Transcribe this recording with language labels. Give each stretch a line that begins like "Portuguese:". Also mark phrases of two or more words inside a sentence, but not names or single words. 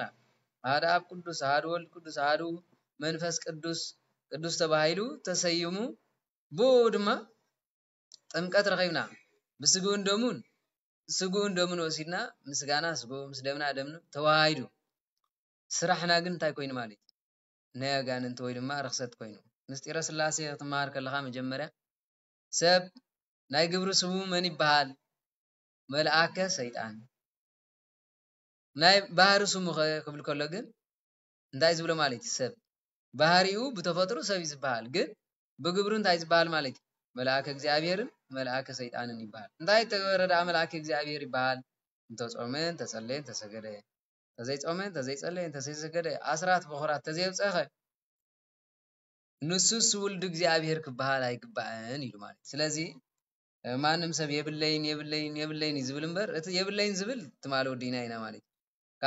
Tigrinya: ሓደ ኣብ ቅዱስ ሓደ ወልድ ቅዱስ ሓደ መንፈስ ቅዱስ ተባሂሉ ተሰይሙ ብኡ ድማ ጥምቀት ረኺብና ብስጉኡን ደሙን ወሲድና ምስጋና ስጉ ምስ ደምና ደምኑ ተዋሂዱ ስራሕና ግን እንታይ ኮይኑ ማለት ናይ ኣጋንንቲ ወይ ድማ ርክሰት ኮይኑ ምስጢረ ስላሴ ክትመሃር ከለኻ መጀመርያ ሰብ ናይ ግብሪ ስሙ መን ይበሃል መልአከ ሰይጣን ናይ ባህሪ ስሙ ክብል ከሎ ግን እንታይ ዝብሎ ማለት ሰብ ባህሪኡ ብተፈጥሮ ሰብ ይዝበሃል ግን ብግብሩ እንታይ ዝብሃል ማለት መልአከ እግዚአብሔርን መልአከ ሰይጣንን ይበሃል እንታይ ተወረዳ መልአከ እግዚአብሔር ይበሃል እንተጾመን ተጸለየን ተሰገደ ተዘይጾመን ተዘይጸለየን ተዘይሰገደ ኣስራት በኹራት ተዘይብፀኸ ንሱስ ውልድ እግዚአብሔር ክበሃል ኣይግባእን ኢሉ ማለት ስለዚ ማንም ሰብ የብለይን ዝብል እምበር እቲ የብለይን ዝብል ትማል ወዲና ኢና ማለት ካብ